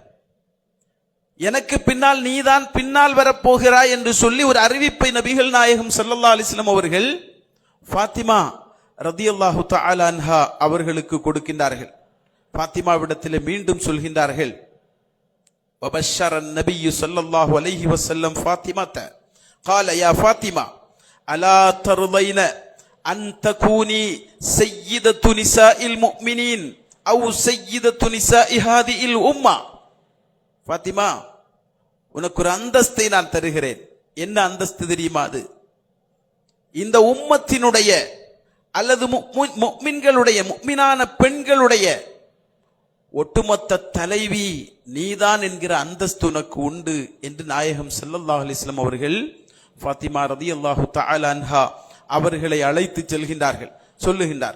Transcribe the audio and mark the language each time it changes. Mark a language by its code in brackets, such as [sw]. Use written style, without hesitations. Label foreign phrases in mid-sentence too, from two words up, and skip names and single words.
[ta] எனக்கு பின்னால் நீதான் பின்னால் வரப்போகிறாய் என்று சொல்லி ஒரு அறிவிப்பை நபிகள் நாயகம் [ar] صلى الله عليه وسلم [ta] அவர்கள் ஃபாத்திமா [ar] رضي الله تعالى عنها [ta] அவர்களுக்கு கொடுக்கின்றார்கள். ஃபாத்திமாவிடத்தில் மீண்டும் சொல்கின்றார்கள், [ar] وبشر النبي صلى الله عليه وسلم فاطمة قال يا فاطمة ألا ترضين أن تكوني سيدة نساء المؤمنين أو سيدة نساء هذه الأمة. [ta] ஃபாத்திமா, உனக்கு ஒரு அந்தஸ்தை நான் தருகிறேன். என்ன அந்தஸ்து தெரியுமா? அது இந்த உம்மத்தினுடைய அல்லது முஃமின்களுடைய முஃமினான பெண்களுடைய ஒட்டுமொத்த தலைவி நீதான் என்கிற அந்தஸ்து உனக்கு உண்டு என்று நாயகம் [ar] صلى الله عليه وسلم [ta] அவர்கள் ஃபாத்திமா [ar] رضي الله تعالى عنها [ta] அவர்களை அழைத்து செல்கின்றார்கள், சொல்லுகின்றார்.